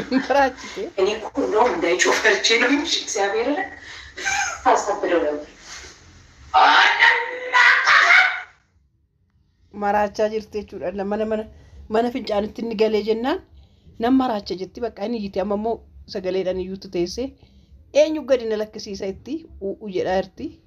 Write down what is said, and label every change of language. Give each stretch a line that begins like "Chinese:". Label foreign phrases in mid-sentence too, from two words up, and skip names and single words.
Oromo: Maraachite.
Amharic: እኔ እኮ እንደውም እንዳይጮህ ፈርቼ ነው እንጂ እግዚአብሔርን አሳብደው ነበር።
Oromo: Maraachaa jirti jechuudha. Mana fincaanitti inni galee jennaan nan maraacha jetti bakka inni iyyiti amma immoo sagaleedhaan iyyuutu teessee eenyu gadi na lakkisiisa itti jedhaa jirti.